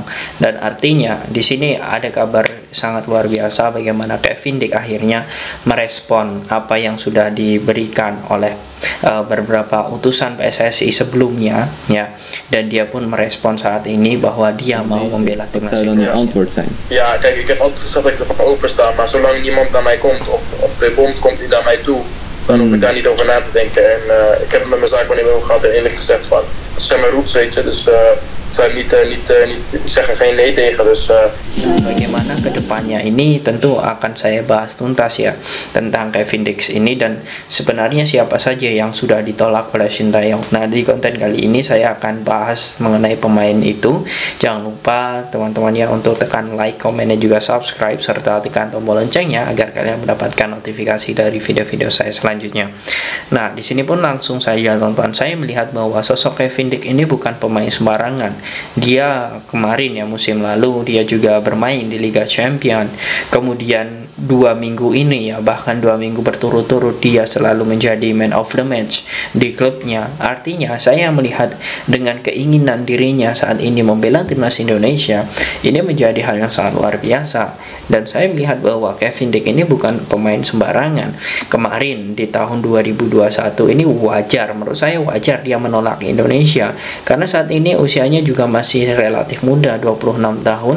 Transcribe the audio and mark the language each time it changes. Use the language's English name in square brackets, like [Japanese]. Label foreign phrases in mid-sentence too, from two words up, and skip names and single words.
[Indonesian] Dan artinya di sini ada kabar sangat luar biasa bagaimana Kevin Dix akhirnya merespon apa yang sudah diberikan oleh beberapa utusan PSSI sebelumnya ya, dan dia pun merespon saat ini bahwa dia mau membela timnas Indonesia. [Dutch] Ja, kijk, ik heb altijd gezegd dat ik ervoor openstaan, maar zolang niemand naar mij komt of de bond komt die naar mij toe, dan hoef ik daar niet over na te denken. En ik heb het met mijn zaakwaarnemer ook gehad en eerlijk gezegd van, als zij mij roept, weet je, dus ik zou niet zeggen geen nee tegen, dus [Indonesian] bagaimana kedepannya ini tentu akan saya bahas tuntas ya tentang Kevin Dix ini, dan sebenarnya siapa saja yang sudah ditolak oleh Sintayong. Nah, di konten kali ini saya akan bahas mengenai pemain itu. Jangan lupa teman-teman ya untuk tekan like, komen, dan juga subscribe, serta tekan tombol loncengnya agar kalian mendapatkan notifikasi dari video-video saya selanjutnya. Nah, di sini pun langsung saja tonton. Saya melihat bahwa sosok Kevin Dix ini bukan pemain sembarangan. Dia kemarin ya musim lalu dia juga bermain di Liga Champion. Kemudian 2 minggu ini ya, bahkan 2 minggu berturut-turut dia selalu menjadi [English] man of the match [Indonesian] di klubnya. Artinya saya melihat dengan keinginan dirinya saat ini membela timnas Indonesia, ini menjadi hal yang sangat luar biasa. Dan saya melihat bahwa Kevin Dix ini bukan pemain sembarangan. Kemarin di tahun 2021 ini wajar, menurut saya wajar dia menolak Indonesia, karena saat ini usianya juga masih relatif muda, 26 tahun.